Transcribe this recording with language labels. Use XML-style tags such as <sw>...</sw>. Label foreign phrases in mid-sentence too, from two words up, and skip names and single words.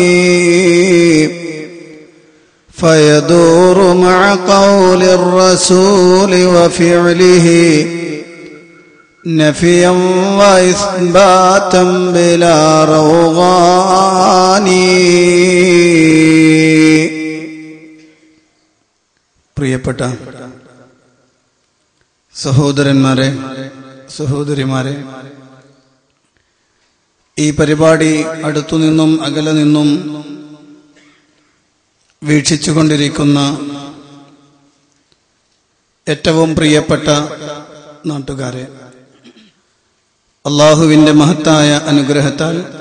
<ar>فيدور مع قول الرسول وفعله نفيا وإثباتا بلا روغان.</ar> <ml>പ്രിയപ്പെട്ട സഹോദരന്മാരെ, സഹോദരിമാരെ, ഈ പരിപാടി അടുത്തുനിന്നും അകലെ നിന്നും വീക്ഷിച്ചുകൊണ്ടിരിക്കുന്ന ഏറ്റവും പ്രിയപ്പെട്ട നാട്ടുകാരെ, അല്ലാഹുവിന്റെ മഹത്തായ അനുഗ്രഹത്താൽ</ml>